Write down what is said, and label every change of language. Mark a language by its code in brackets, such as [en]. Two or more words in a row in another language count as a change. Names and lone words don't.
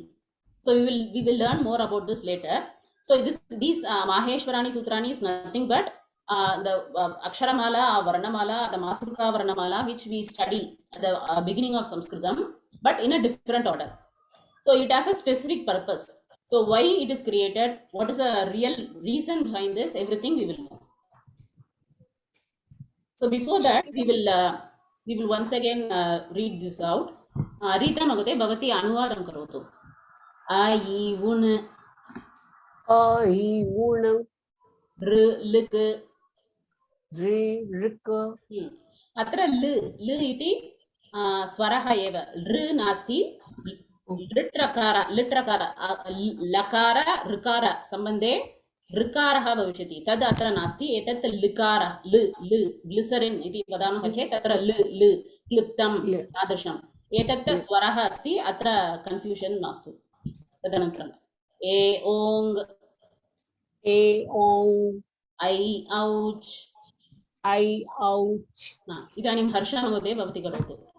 [en] So we will learn more about this later. So these Maheshwarani Sutrani is nothing but the Aksharamala, Varnamala, the Matruka Varnamala, which we study at the beginning of Sanskritam, but in a different order. So it has a specific purpose. So why it is created, what is the real reason behind this, everything we will know. So before that, we will once again read this out. [sa] ऋता मगते भवती अनुवादं करोतु. इ, उण्, ऌक्, अत्र ऌ इति स्वरः एव. ऋ नास्ति ऌकार लकार रिकार सम्बन्धे ऋकारः भविष्यति तद् अत्र नास्ति एतत् लिकारः ग्लिसरिन् इति वदामः चेत् तत्र क्लिप्तं तादृशम् एतत् स्वरः अस्ति अत्र कन्फ्यूषन् मास्तु तदनन्तरम् ए ओङ् ऐ औच् इदानीं हर्षमहोदय भवती करोतु